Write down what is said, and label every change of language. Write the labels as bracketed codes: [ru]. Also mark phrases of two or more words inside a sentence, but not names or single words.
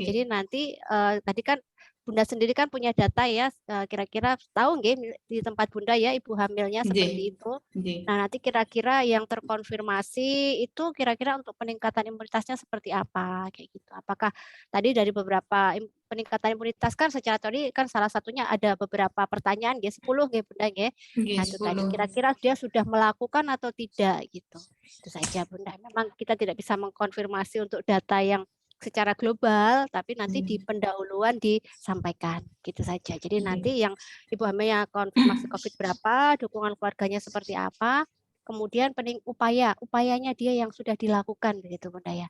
[id] Jadi nanti tadi kan Bunda sendiri kan punya data ya, kira-kira tahu nggih di tempat Bunda ya ibu hamilnya seperti itu. Nah, nanti kira-kira yang terkonfirmasi itu kira-kira untuk peningkatan imunitasnya seperti apa kayak gitu. Apakah tadi dari beberapa peningkatan imunitas kan secara teori kan salah satunya ada beberapa pertanyaan nggih 10 nggih Bunda nggih. Nah, itu tadi 10. kira-kira dia sudah melakukan atau tidak gitu. Itu saja Bunda. Memang kita tidak bisa mengkonfirmasi untuk data yang secara global, tapi nanti di pendahuluan disampaikan gitu saja. Jadi nanti yang ibu hamilnya konfirmasi COVID berapa, dukungan keluarganya seperti apa, kemudian upayanya dia yang sudah dilakukan begitu Bunda ya.